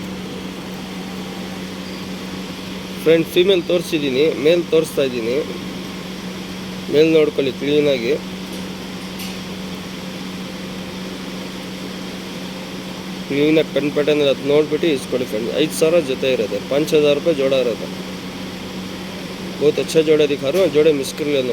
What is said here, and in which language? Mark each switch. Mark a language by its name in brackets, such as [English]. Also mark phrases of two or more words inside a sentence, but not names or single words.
[English] friend female [Kannada] ತೋರಿಸಿದ್ದೀನಿ, ಮೇಲ್ ತೋರಿಸ್ತಾ ಇದ್ದೀನಿ. ಮೇಲ್ ನೋಡ್ಕೊಳ್ಳಿ ಕ್ಲೀನಾಗಿ. ಕ್ಲೀನಾಗಿ ಕಣ್ ಪ್ಯಾಟರ್ನ್ ಅದು ನೋಡ್ಬಿಟ್ಟು ಇಸ್ಕೊಳ್ಳಿ ಫ್ರೆಂಡ್. [Hindi] 5,000 [Kannada] ಜೊತೆ ಇರುತ್ತೆ, [Hindi] 5,000 रुपये जोड़ा रहता है. बहुत अच्छा जोड़ा दिखा रहा हूँ, जोड़े मिस कर लेना.